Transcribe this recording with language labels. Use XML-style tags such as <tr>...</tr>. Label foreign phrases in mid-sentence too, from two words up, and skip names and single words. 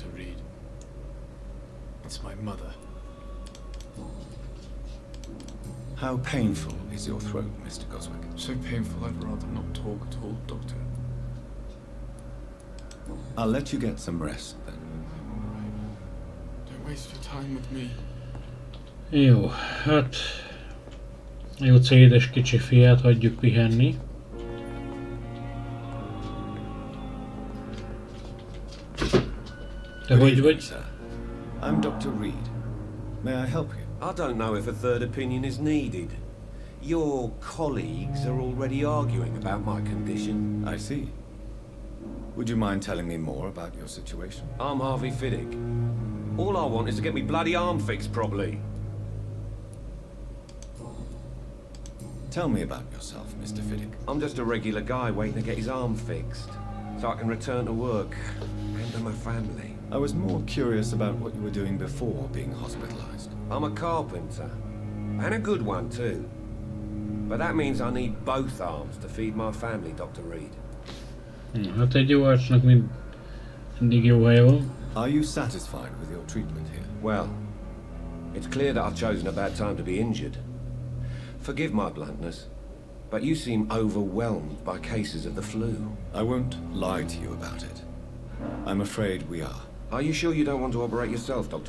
<en>Reed. It's my mother. How painful is your throat, Mr. Goswick? So painful I'd rather not talk at all, Doctor. I'll let you get some rest then. Don't waste your time with me.</en> <hu>Jó, hát... Jó édes kicsi fiát hagyjuk pihenni. Te hogy vagy?</hu> <en>I'm Dr. Reed. May I help you? I don't know if a third opinion is needed. Your colleagues are already arguing about my condition. I see. Would you mind telling me more about your situation? I'm Harvey Fiddick. All I want is to get me bloody arm fixed properly. Tell me about yourself, Mr. Fiddick. I'm just a regular guy waiting to get his arm fixed, so I can return to work and to my family. I was more curious about what you were doing before being hospitalized. I'm a carpenter, and a good one too. But that means I need both arms to feed my family, Dr. Reed.</en> <hu>Hát egy jó arcnak mindig jó helye van.</hu> <en>Are you satisfied with your treatment here? Well, it's clear that I've chosen a bad time to be injured. Forgive my bluntness, but you seem overwhelmed by cases of the flu. I won't lie to you about it. I'm afraid we are. Are you sure you don't want to operate yourself, Dr.</en>